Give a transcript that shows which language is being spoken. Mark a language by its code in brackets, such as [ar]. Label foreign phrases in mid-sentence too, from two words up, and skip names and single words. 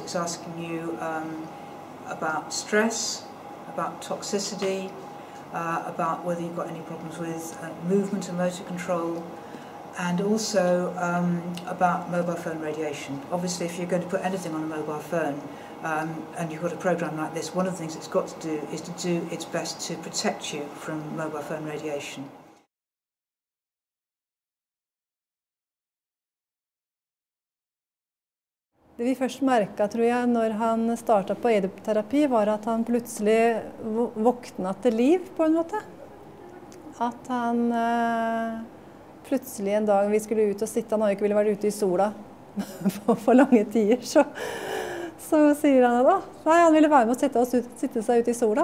[en] It's asking you about stress, about toxicity, about whether you've got any problems with movement and motor control, and also about mobile phone radiation. Obviously, if you're going to put anything on a mobile phone and you've got a program like this, one of the things it's got to do is to do its best to protect you from mobile phone radiation. [no] Det vi først merket, tror jeg, når han startet på eduterapi, var at han plutselig våknet til liv på en måte. At han plutselig en dag vi skulle ut og sitte, han har ikke ville vært ute i sola for lange tider, så sier han at nei, han ville være med å sitte seg ute i sola.